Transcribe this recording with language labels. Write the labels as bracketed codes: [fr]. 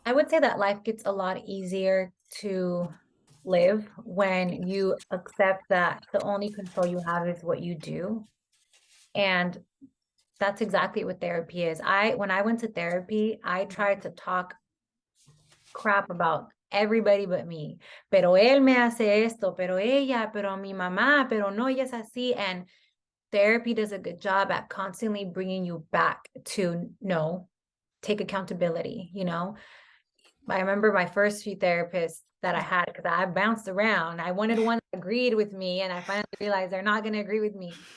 [en] I would say that life gets a lot easier to live when you accept that the only control you have is what you do. And that's exactly what therapy is. When I went to therapy, I tried to talk crap about everybody but me. [es] Pero él me hace esto, pero ella, pero mi mamá, pero no, ella es así. [en] And therapy does a good job at constantly bringing you back to no, take accountability. I remember my first few therapists that I had, because I bounced around. I wanted one that agreed with me, and I finally realized they're not going to agree with me.